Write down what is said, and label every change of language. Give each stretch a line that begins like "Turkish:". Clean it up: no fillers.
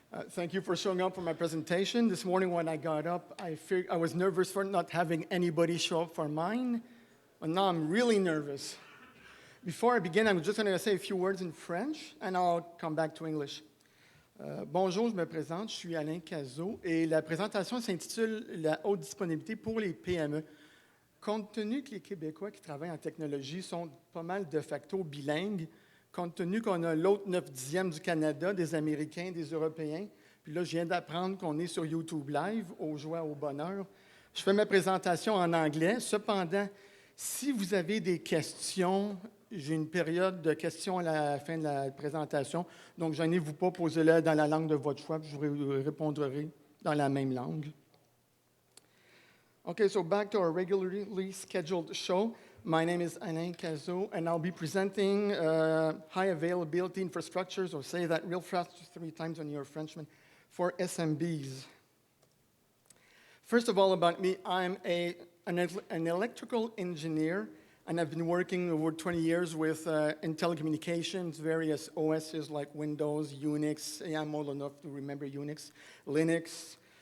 English: Thank you for showing up for my presentation. This morning when I got up, I was nervous for not having anybody show up for mine, but now I'm really nervous. Before I begin, I'm just going to say a few words in French, and I'll come back to English.
French: Bonjour, je me présente, je suis Alain Casault, et la présentation s'intitule « La haute disponibilité pour les PME ». Compte tenu que les Québécois qui travaillent en technologie sont pas mal de facto bilingues, compte tenu qu'on a l'autre 9/10 du Canada, des Américains, des Européens, puis là, je viens d'apprendre qu'on est sur YouTube Live, aux joies, au bonheur. Je fais ma présentation en anglais. Cependant, si vous avez des questions, j'ai une période de questions à la fin de la présentation, donc gênez-vous pas, posez-les dans la langue de votre choix, puis je vous répondrai dans la même langue.
English: Okay, so back to our regularly scheduled show. My name is Alain Casault, and I'll be presenting high availability infrastructures, or say that real fast 3 times when you're a Frenchman, for SMBs. First of all, about me, I'm an electrical engineer, and I've been working over 20 years with in telecommunications, various OSs like Windows, Unix, I'm old enough to remember Unix, Linux.